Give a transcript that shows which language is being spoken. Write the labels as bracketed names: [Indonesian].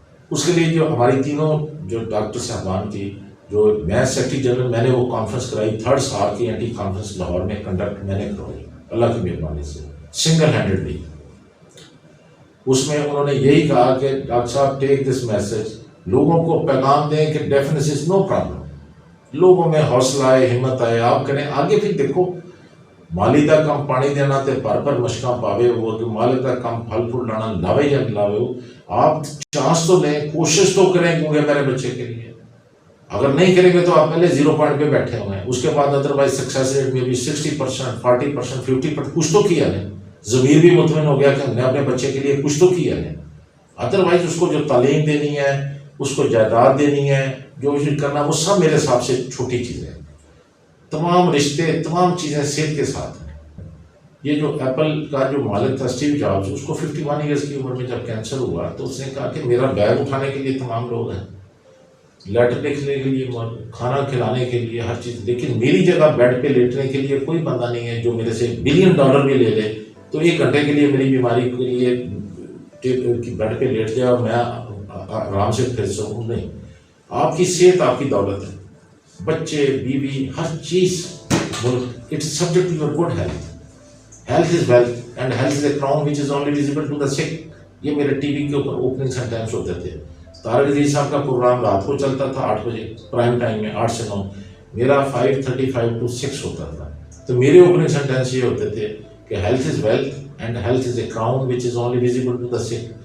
[Urdu] اس کے لیے جو ہماری تینوں جو ڈاکٹر صاحبان کی جو میں سیکرٹری جنرل، میں نے وہ کانفرنس کرائی 3rd سال کی اینٹی کانفرنس لاہور میں کنڈکٹ میں نے کروائی اللہ کی مہربانی سے سنگل ہینڈیڈلی. اس میں انہوں نے یہی کہا کہ ڈاکٹر صاحب [English] take this message, [Urdu] لوگوں کو پیغام دیں کہ [English] Defence is no problem. [Urdu] لوگوں میں حوصلہ آئے، ہمت آئے، آپ کریں آگے. پھر دیکھو [Punjabi] مالی تک کم پانی دینا تے پر مشکاں پاوے وہ کہ مالے تک کم پھل پھول لانا لاوے یا نہ لاوے ہو. [Urdu] آپ چانس تو لیں, کوشش تو کریں کیونکہ میرے بچے کے لیے. اگر نہیں کریں گے تو آپ پہلے 0 پوائنٹ پہ بیٹھے ہوئے ہیں. اس کے بعد ادروائز سکسیس ریٹ میں بھی 60%, 40%, 50% کچھ تو کیا ہے. ضمیر بھی مطمئن ہو گیا کہ ہم نے اپنے بچے کے لیے کچھ تو کیا ہے. ادروائز اس کو جو تعلیم دینی ہے, اس کو جائیداد دینی ہے, جو کرنا, وہ سب میرے حساب سے چھوٹی چیزیں ہیں. تمام رشتے, تمام چیزیں صحت کے ساتھ ہیں. یہ جو ایپل کا جو مالک تھا اسٹیو جابس, اس کو 51 ایئرس کی عمر میں جب کینسر ہوا تو اس نے کہا کہ میرا بیگ اٹھانے کے لیے تمام لوگ ہیں, لیٹر لکھنے کے لیے, کھانا کھلانے کے لیے, ہر چیز, لیکن میری جگہ بیڈ پہ لیٹنے کے لیے کوئی بندہ نہیں ہے جو میرے سے $1 بلین بھی لے لے تو 1 گھنٹے کے لیے میری بیماری کے لیے بیڈ پہ لیٹ جائے اور میں آرام سے پھر سکوں. نہیں, آپ کی صحت آپ کی دولت ہے. بچے, بیوی, ہر چیز, [English] It's subject to your good health. Health is wealth and health is a crown which is only visible to the sick. [Urdu] یہ میرے ٹی وی کے اوپر اوپننگ سینٹینس ہوتے تھے. طارق عزیز صاحب کا پروگرام رات کو چلتا تھا 8 بجے پرائم ٹائم میں, 8 سے 9. میرا 5:35 to 6 ہوتا تھا. تو میرے اوپننگ سینٹینس یہ ہوتے تھے کہ [English] Health is wealth and health is a crown which is only visible to the sick.